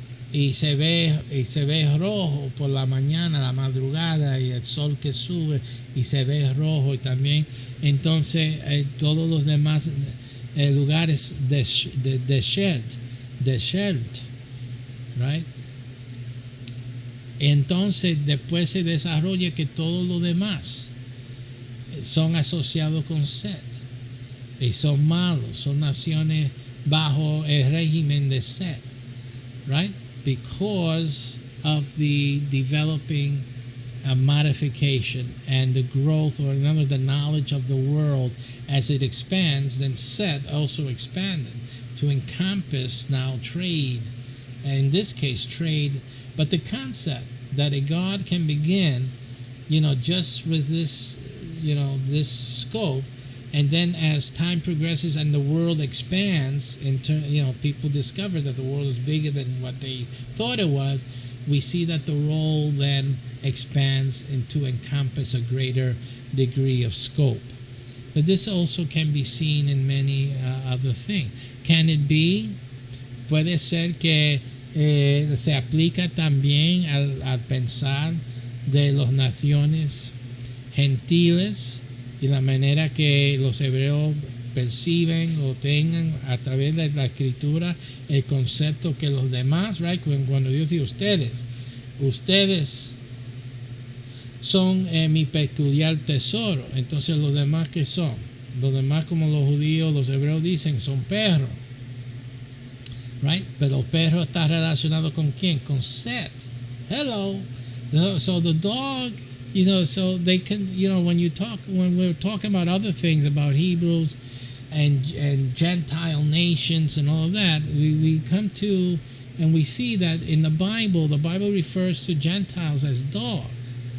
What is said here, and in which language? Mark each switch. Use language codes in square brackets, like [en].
[es] Y se ve rojo por la mañana, la madrugada, y el sol que sube y se ve rojo, y también entonces todos los demás lugares desert, right? Entonces después se desarrolla que todos los demás son asociados con Set y son malos, son naciones bajo el régimen de Set, right? [en] Because of the developing modification and the growth, or the knowledge of the world as it expands, then Set also expanded to encompass now trade, in this case trade, but the concept that a god can begin, just with this, this scope, And then as time progresses and the world expands, people discover that the world is bigger than what they thought it was. We see that the role then expands to encompass a greater degree of scope. But this also can be seen in many other things. Can it be? [es] Puede ser que se aplica también al pensar de las naciones gentiles y la manera que los hebreos perciben o tengan a través de la escritura el concepto que los demás, right? Cuando Dios dice ustedes son mi peculiar tesoro, entonces los demás, ¿qué son? Los demás, como los judíos, los hebreos dicen, son perros, right? Pero el perro está relacionado con quién? Con Seth. Hello. [en] So the dog, so they can, when we're talking about other things about Hebrews and Gentile nations and all of that, we come to and we see that in the Bible refers to Gentiles as dogs.